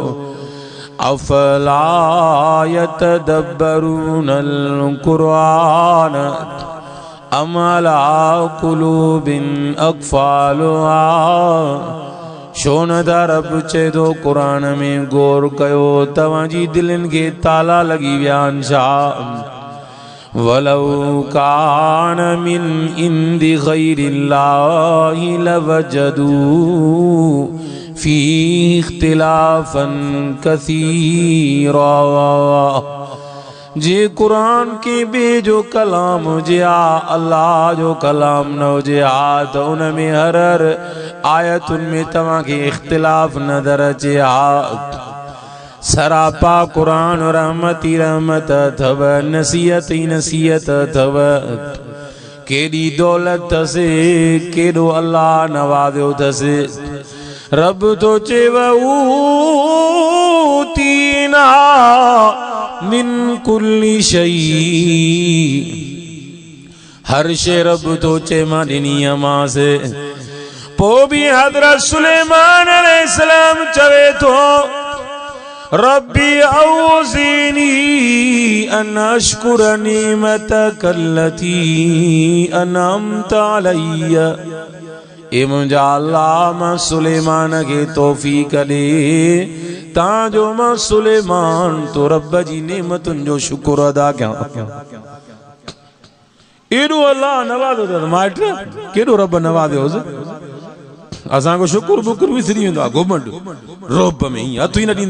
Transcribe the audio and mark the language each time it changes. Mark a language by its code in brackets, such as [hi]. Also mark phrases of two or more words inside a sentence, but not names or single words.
[ar] أفلا يتدبرون القرآن أم على قلوب أقفالها. [sd] छो न था रब चए थो क़ुरान में गौर कयो, तव्हांजी दिलनि खे ताला लॻी विया आहिनि छा? [ar] ولو كان من عند غير الله لوجدوا فيه اختلافا كثيرا. [sd] जे कुरान के बे जो कलाम हुजे आ, अल्लाह जो कलाम न हुजे आ, त उन में हर हर आयतुनि में तव्हांखे इख्तिलाफ नज़र अचे आ। सरापा कुरान रहमत ई रहमत अथव, नसीहत ई नसीहत अथव। केॾी दौलत अथसि, केॾो अल्लाह नवाज़ियो अथसि। रब तो चेव [ar] أوتينا من كل شيء. [sd] हर शे रब तो चे मां ॾिनी मांसे। पोइ बि हज़रत सुलेमान अलैहिस्सलाम चवे थो [ar] رب أوزعني أن أشكر نعمتك التي أنعمت علي. [sd] ए मुंहिंजा अल्लाह मां सुलेमान खे तौफ़ीक़ ॾे ताजो मां सुलेमान तो रब जी नेमतुनि जो शुक्र अदा कयां। एॾो अल्लाह नवाज़ो अथसि माइट, केॾो रब नवाज़ियोसि। असांजो शुक्र बुकुर विसरी वेंदो आहे, घुमंड रोब में ही हथ ई न ॾींदा।